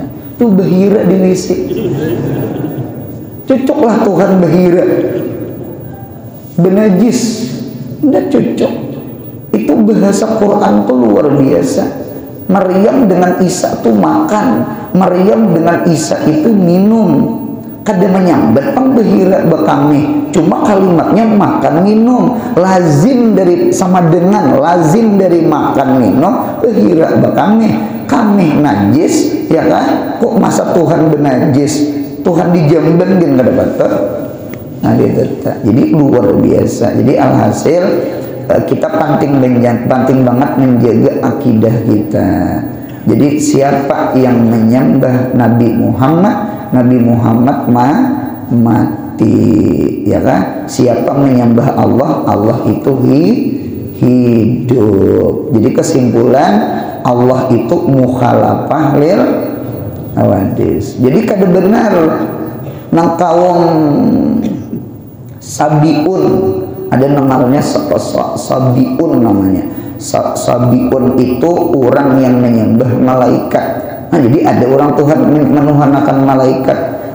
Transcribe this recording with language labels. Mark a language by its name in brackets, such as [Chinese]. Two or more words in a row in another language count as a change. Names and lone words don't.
[Banjar] Tuh bahira dilisik. Cocoklah Tuhan bahira. Benajis, tidak cocok. [Indonesian] Itu bahasa Quran tuh luar biasa. Maryam dengan Isa tuh makan, Maryam dengan Isa itu minum. [Banjar] Kada menyambat pengbahira bekami, cuma kalimatnya makan minum, lazim dari sama dengan lazim dari makan minum bahira bekami. Kami najis ya kan, kok masa Tuhan benajis, Tuhan dijamban din kada patut. [Indonesian] Nah jadi luar biasa. Jadi alhasil kita penting banget menjaga akidah kita. Jadi siapa yang menyembah Nabi Muhammad mati, ya kan? Siapa menyembah Allah, Allah itu hidup. Jadi kesimpulan Allah itu [Arabic] مخالفة للحوادث. [Banjar] Jadi kada benar nang kaum Sabiun, ada namanya Sabiun namanya. [Indonesian] Sabiun itu orang yang menyembah malaikat. Nah, jadi ada orang Tuhan menuhanakan malaikat.